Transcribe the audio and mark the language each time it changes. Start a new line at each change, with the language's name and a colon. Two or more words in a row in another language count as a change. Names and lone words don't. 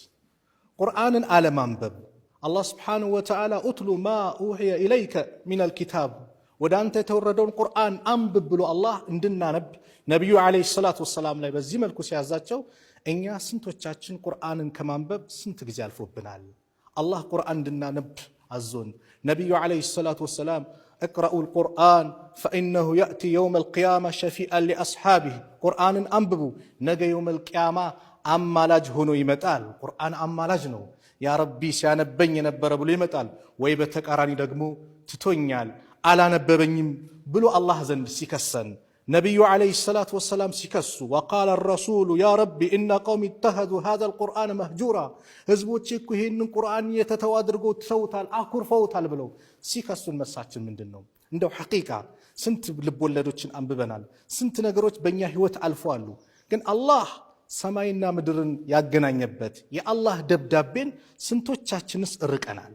Amharic: ቁርአንን አለማንበብ። አላህ
Arabic: سبحانه وتعالى اتل ما أوحي إليك من الكتاب
Amharic: ወደ አንተ የተወረደውን ቁርአን አንብብ ብሎ አላህ እንድናነብ ነብዩ
Arabic: عليه الصلاة والسلام
Amharic: ላይ በዚህ መልኩ ሲያዛቸው እኛ ስንቶቻችን ቁርአንን ከማንበብ ስንት ጊዜ አልፎብናል። አላህ ቁርአን እንድናነብ አዞን ነብዩ
Arabic: عليه الصلاة والسلام اقرأوا القرآن فإنه يأتي يوم القيامة شفيئا لأصحابه
Amharic: ቁርአንን አንብቡ ነገ
Arabic: يوم القيامة
Amharic: አማላጅ ሆኖ ይመጣል። ቁርአን አማላጅ ነው።
Arabic: يا ربي
Amharic: ሲያነበኝ የነበረ ብሎ ይመጣል። ወይ በተቃራኒ ደግሞ ትቶኛል አላነበበኝም ብሎ አላህ ዘንድ ሲከሰን ነብዩ
Arabic: عليه الصلاة والسلام
Amharic: ሲከሱ
Arabic: وقال الرسول يا ربي إن قوم اتخذوا هذا القرآن مهجورا
Amharic: ህዝቦቼ እኮ ይሄንን ቁርአን የተተው አድርገው ተውታል አኩርፈውታል ብለው ሲከሱን መሳችን ምንድነው? እንደው ሐቂቃ ስንት ልቦለዶችን አንብበናል። ስንት ነገሮች በእኛ ህይወት አልፈዋል። ግን አላህ ሰማይና ምድርን ያገናኘበት የአላህ ደብዳቤን ስንቶቻችንስ ርቀናል?